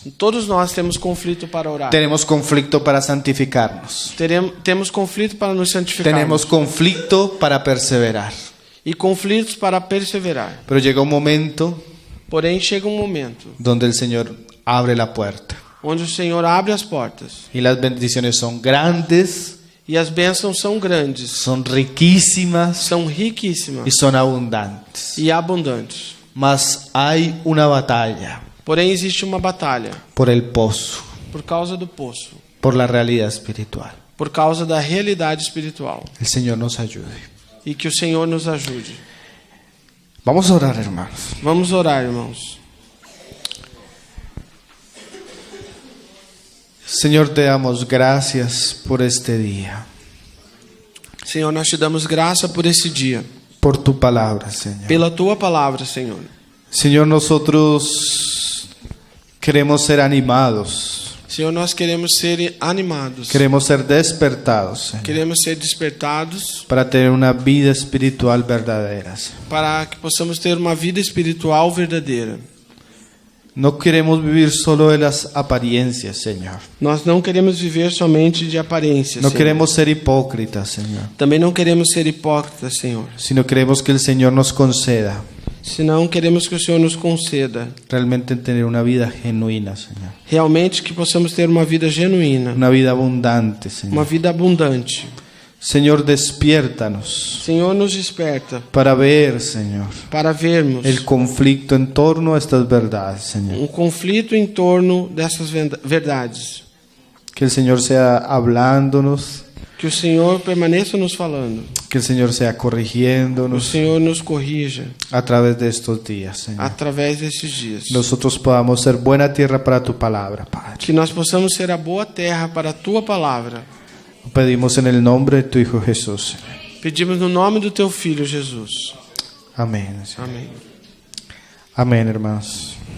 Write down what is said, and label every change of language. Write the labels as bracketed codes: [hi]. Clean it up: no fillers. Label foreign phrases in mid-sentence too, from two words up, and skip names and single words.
[pt] todos nós temos conflito para orar. [es] Tenemos conflicto para santificarnos. [pt] Temos conflito para nos santificar. [es] Tenemos conflicto para perseverar. [pt] E conflitos para perseverar. [es] Pero llega un momento [pt] Porém, chega um momento [es] donde el Señor abre la puerta [pt] onde o Senhor abre as portas. [es] y las bendiciones son grandes, [pt] E as bênçãos são grandes, [es] son riquísimas [pt] são riquíssimas [es] y son abundantes. [pt] e abundantes. [es] Mas hay una batalla [pt] Porém, existe uma batalha [es] por el pozo, [pt] por causa do poço, [es] por la realidad espiritual. [pt] por causa da realidade espiritual. [es] El Señor nos ayude. [pt] E que o Senhor nos ajude. [es] Vamos a orar, hermanos. [pt] Vamos orar, irmãos. [es] Señor, te damos gracias por este día, [pt] Senhor, nós te damos graça por esse dia, [es] por tu palabra, Señor. [pt] pela tua palavra, Senhor. [es] Señor, nosotros queremos ser animados, [pt] Senhor, nós queremos ser animados, [es] queremos ser despertados, Señor, [pt] queremos ser despertados [es] para tener una vida espiritual verdadera, Señor. [pt] para que possamos ter uma vida espiritual verdadeira. [es] No queremos vivir solo de las apariencias, Señor. [pt] Nós não queremos viver somente de aparência, [es] No [pt] Senhor. [es] queremos ser hipócritas, Señor, [pt] Também não queremos ser hipócritas, Senhor. [es] sino queremos que el Señor nos conceda [pt] Senão queremos que o Senhor nos conceda [es] realmente tener una vida genuina, Señor. [pt] realmente que possamos ter uma vida genuína, [es] Una vida abundante, [pt] uma [es] Señor. [pt] vida abundante. [es] Señor, despiértanos [pt] Senhor, nos desperta [es] para ver, Señor, [pt] para vermos [es] el conflicto en torno a estas verdades, Señor. [pt] conflito em torno dessas verdades. [es] Que el Señor sea hablándonos [pt] Que o Senhor permaneça nos falando. [es] Que el Señor sea [pt] O [es] corrigiéndonos [pt] Senhor nos corrija [es] a través de estos días, Señor. [pt] através desses dias. [es] Nosotros podamos ser buena tierra para tu palabra, Padre. [pt] Que nós possamos ser a boa terra para a tua palavra. [es] Pedimos en el nombre de tu Hijo Jesús. [pt] Pedimos no nome do teu filho Jesus. [es] Amén. Señor. [pt] Amém. [es] Amén, hermanos.